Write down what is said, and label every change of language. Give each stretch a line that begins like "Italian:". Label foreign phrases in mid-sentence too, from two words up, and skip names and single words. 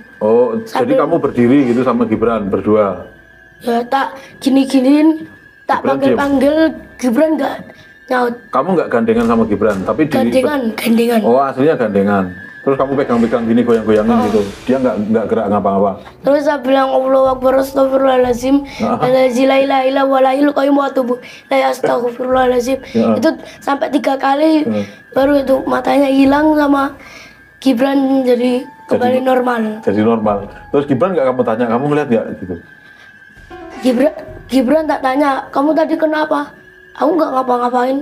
Indonesian: Oh, sambil, jadi kamu berdiri gitu sama Gibran berdua? Ya, tak gini-giniin, tak panggil-panggil, Gibran nggak nyaut. Kamu nggak gandengan sama Gibran? Tapi gandengan. Oh, aslinya gandengan. Terus kamu pegang-pegang gini, goyang-goyangin gitu. Dia nggak gerak ngapa-ngapa. Terus saya bilang
Arabic: الله أكبر أستغفر الله العظيم. لا إله إلا هو لا إله إلا هو لا أستغفر الله العظيم.
Indonesian: Itu sampai 3 kali baru itu matanya hilang sama Gibran jadi kembali normal. Jadi normal. Terus Gibran nggak kamu tanya, kamu ngeliat nggak gitu? Gibran tak tanya, kamu tadi kenapa? Aku nggak ngapa-ngapain.